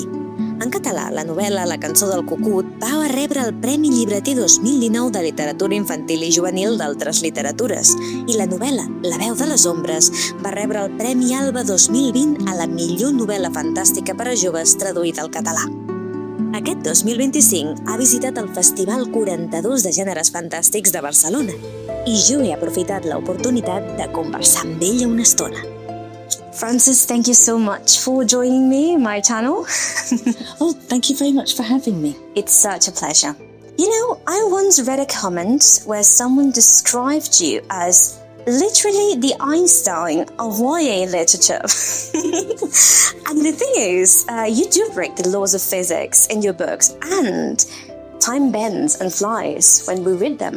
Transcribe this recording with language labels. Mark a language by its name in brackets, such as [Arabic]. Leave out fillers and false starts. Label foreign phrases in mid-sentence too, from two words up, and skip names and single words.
[Catalan] En català, la novel·la La cançó del cucut va rebre el Premi Llibreter 2019 de literatura infantil i juvenil d'altres literatures i la novel·la La veu de les ombres va rebre el Premi Alba 2020 a la millor novel·la fantàstica per a joves traduïda al català. Aquest 2025 ha visitat el Festival 42 de Gèneres Fantàstics de Barcelona i jo he aprofitat l'oportunitat de conversar amb ella una estona. [English] Frances, thank you so much for joining me in my channel. Oh, thank you very much for having me. It's such a pleasure. You know, I once read a comment where someone described you as literally the Einstein of YA literature. And the thing is, you do break the laws of physics in your books, and time bends and flies when we read them.